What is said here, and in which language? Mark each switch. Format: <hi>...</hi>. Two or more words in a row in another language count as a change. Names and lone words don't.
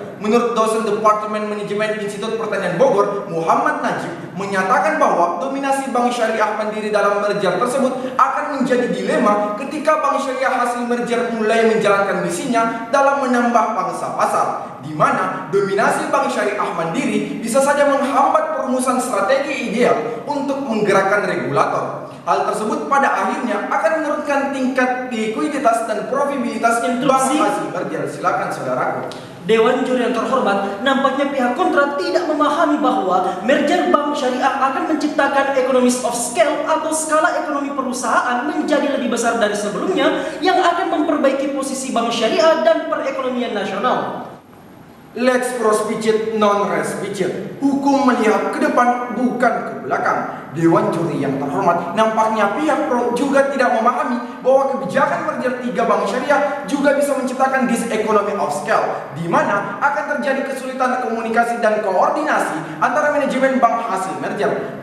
<id>Menurut dosen Departemen Manajemen Institut Pertanian Bogor, Muhammad Najib, menyatakan bahwa dominasi bank syariah mandiri dalam merger tersebut akan menjadi dilema ketika bank syariah hasil merger mulai menjalankan misinya dalam menambah pangsa pasar, di mana dominasi bank syariah mandiri bisa saja menghambat perumusan strategi ideal untuk menggerakkan regulator. Hal tersebut pada akhirnya akan menurunkan tingkat likuiditas dan profitabilitas bank hasil merger. Silakan saudaraku. Dewan Juri yang terhormat, nampaknya pihak kontra tidak memahami bahwa merger bank syariah akan menciptakan</id> <en>economies of scale</en> <id>atau skala ekonomi perusahaan menjadi lebih besar dari sebelumnya yang akan memperbaiki posisi bank syariah dan perekonomian nasional.</id> <la>Lex prospicit non res picit.</la> <id>Hukum melihat ke depan bukan ke belakang. Dewan Juri yang terhormat, nampaknya pihak pro juga tidak memahami bahwa kebijakan merger 3 bank syariah juga bisa menciptakan</id> <en>diseconomy of scale,</en> <id>di mana akan terjadi kesulitan komunikasi dan koordinasi antara manajemen bank hasil merger.</id>